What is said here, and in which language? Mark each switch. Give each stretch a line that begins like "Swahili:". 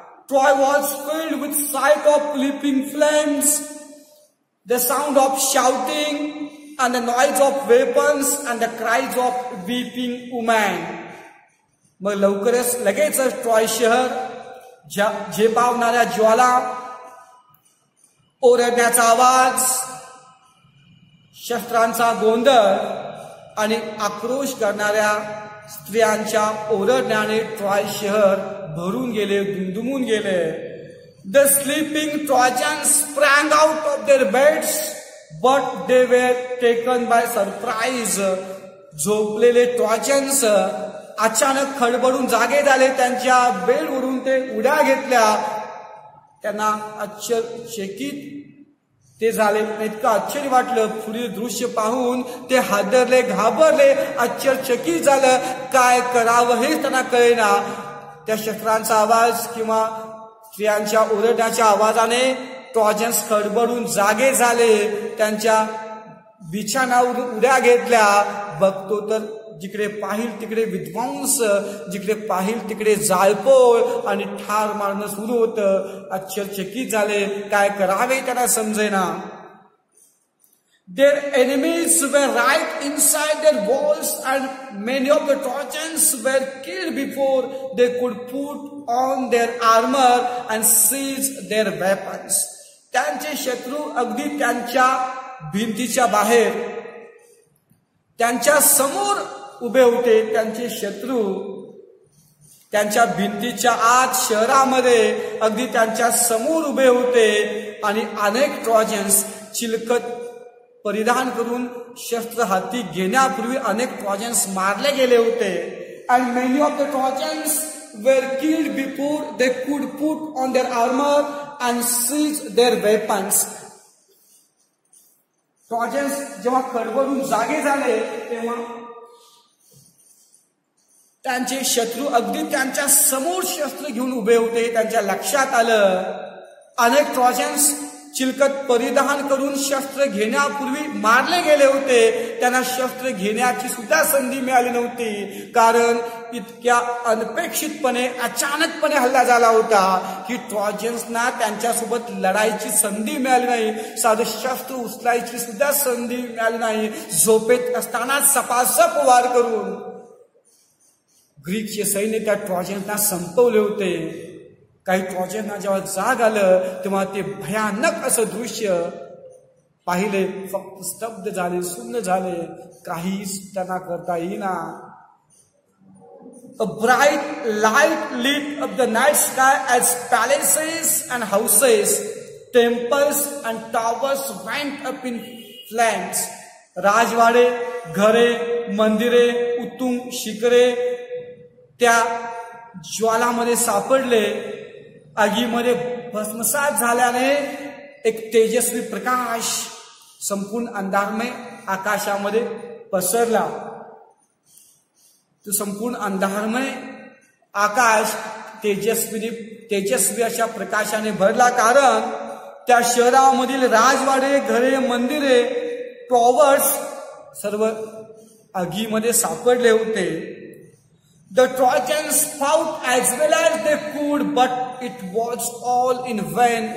English: Troy was filled with sight of leaping flames, the sound of shouting and the noise of weapons and the cries of weeping women.
Marathi: मग लगेचच Troy शहर झेपावणाऱ्या ज्वाला, ओरडण्याचा आवाज, शस्त्रांचा गोंधळ आणि आक्रोश करणाऱ्या स्त्रियांच्या ओरडण्याने ट्रॉय शहर भरून गेले, दुमदुमून गेले.
English: The sleeping Trojans sprang out of their beds, but they were taken by surprise.
Marathi: झोपलेले ट्रॉजन्स अचानक खडबडून जागे झाले, त्यांच्या बेडवरून ते उड्या घेतल्या. त्यांना आश्चर्यचकित ते झाले, इतकं आश्चर्य वाटलं. पुढील दृश्य पाहून ते हादरले, घाबरले, आश्चर्यचकित झालं. काय करावं हेच त्यांना कळेना. त्या शस्त्रांचा आवाज किंवा स्त्रियांच्या ओरडण्याच्या आवाजाने ट्रॉजन्स खडबडून जागे झाले, त्यांच्या बिछाणावर उड्या घेतल्या. बघतो तर जिकडे पाहिल तिकडे विध्वंस, जिकडे पाहिल तिकडे जाळपोळ आणि ठार मारणं सुरू होतं. आश्चर्यचकित झाले, काय करावे त्यांना समजेना.
English: Their enemies were right inside their walls and many of the Trojans were killed before they could put on their armor and seize their weapons.
Marathi: त्यांचे शत्रू अगदी त्यांच्या भिंतीच्या बाहेर, त्यांच्या समोर उभे होते. त्यांचे शत्रू त्यांच्या भिंतीच्या आत शहरामध्ये अगदी त्यांच्या समोर उभे होते आणि अनेक ट्रॉजन्स चिलखत परिधान करून शस्त्र हाती घेण्यापूर्वी अनेक ट्रॉजन्स मारले गेले होते.
English: And many of the Trojans were killed before they could put on their armor and seize their weapons.
Marathi: Trojans जेव्हा खडबडून जागे झाले तेव्हा त्यांचे शत्रू अगदी त्यांच्या समोर शस्त्र घेऊन उभे होते. त्यांच्या लक्षात आलं अनेक ट्रॉजन्स चिलखत परिधान करून शस्त्र घेण्यापूर्वी मारले गेले होते. त्यांना शस्त्र घेण्याची सुद्धा संधी मिळाली नव्हती, कारण इतक्या अनपेक्षितपणे अचानकपणे हल्ला झाला होता की ट्रॉजन्सना त्यांच्यासोबत लढायची संधी मिळाली नाही, साधं शस्त्र उचलायची सुद्धा संधी मिळाली नाही. झोपेत असताना सपासप वार करून ग्रीकचे सैन्य त्या ट्रॉजन्सना संपवले होते. काही ट्रॉजन्सना जेव्हा जाग आलं तेव्हा ते भयानक असं दृश्य पाहिले. फक्त स्तब्ध झाले, सुन्न झाले, काहीच त्यांना करता येईना.
English: A bright light lit up the night sky as palaces and houses, temples and towers went up in flames.
Marathi: राजवाडे, घरे, मंदिरे, उत्तुंग शिखरे त्या ज्वालामध्ये सापडले. आगीमध्ये भस्मसात झाल्याने एक तेजस्वी प्रकाश संपूर्ण अंधारमय आकाशामध्ये पसरला. तो संपूर्ण अंधारमय आकाश तेजस्वी अशा प्रकाशाने भरला, कारण त्या शहरामधील राजवाडे, घरे, मंदिरे, टॉवर्स सर्व आगीमध्ये सापडले होते.
English: The Trojans fought as well as they could, but it was all in vain.